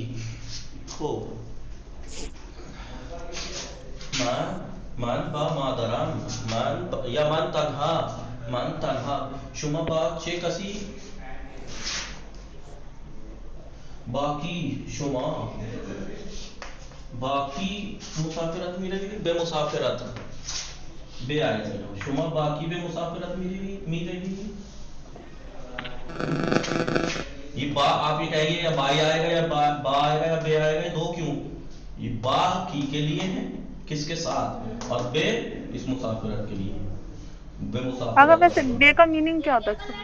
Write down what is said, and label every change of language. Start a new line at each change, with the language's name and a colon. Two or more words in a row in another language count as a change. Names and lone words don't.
Persian: خوب من با مادرم. یا من تنها. شما با چه کسی. باقی شما باقی مسافرت میروی به مسافرت بے
Urdu: آئے گا.
Persian: شما باقی به مسافرت میروی.
Urdu: یہ با آپ یہ کہیں گے یا بائی آئے گا یا با آئے گا یا بے آئے گا. دو کیوں؟ یہ با کی کے لیے ہے کس کے ساتھ اور بے اس مسافرت کے لیے.
Persian: بے مسافرت.
Urdu: اگر ویسے بے کا میننگ کیا ہوتا ہے؟